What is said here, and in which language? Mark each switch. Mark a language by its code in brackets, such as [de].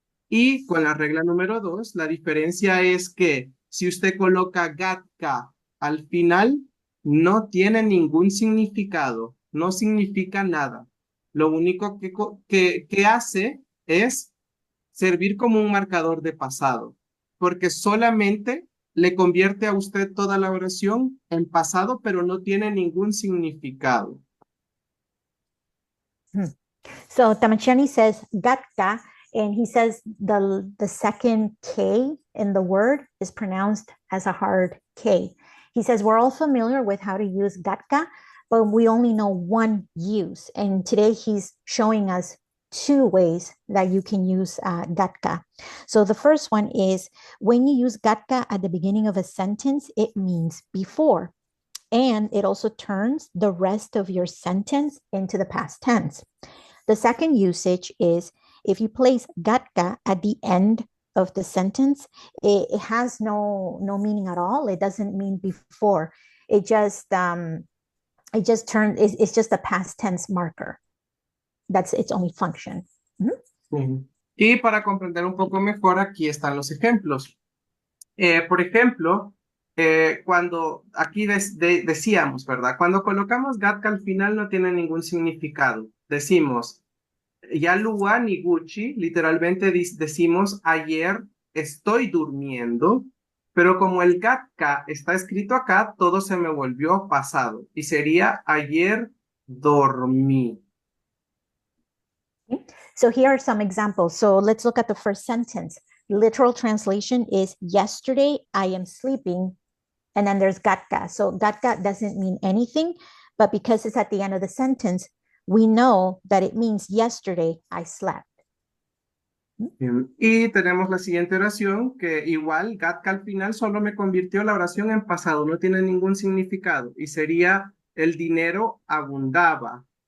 [es] Y con la regla número 2, la diferencia es que si usted coloca GATCA al final, no tiene ningún significado, no significa nada. Lo único que hace es servir como un marcador de pasado, porque solamente le convierte a usted toda la oración en pasado, pero no tiene ningún significado. [en] So Tamachiani says gatka, and he says the second K in the word is pronounced as a hard K. He says we're all familiar with how to use gatka, but we only know one use. And today he's showing us two ways that you can use gatka. So the first one is when you use gatka at the beginning of a sentence, it means before. And it also turns the rest of your sentence into the past tense. The second usage is if you place gatka at the end of the sentence, it has no meaning at all. It doesn't mean before. It just turns, it's just a past tense marker. That's its only function. [es] Sí. Y para comprender un poco mejor, aquí están los ejemplos. Por ejemplo, cuando aquí decíamos, ¿verdad? Cuando colocamos gatka al final no tiene ningún significado. Decimos, [nah] Yalua ni Gucci, [es] literalmente decimos, ayer estoy durmiendo, pero como el gatka está escrito acá, todo se me volvió pasado. Y sería, ayer dormí. [en] So here are some examples. So let's look at the first sentence. Literal translation is yesterday I am sleeping, and then there's gatka. So gatka doesn't mean anything, but because it's at the end of the sentence, we know that it means yesterday I slept. [es] Bien. Y tenemos la siguiente oración, que igual gatka al final solo me convirtió la oración en pasado, no tiene ningún significado, y sería el dinero abundaba.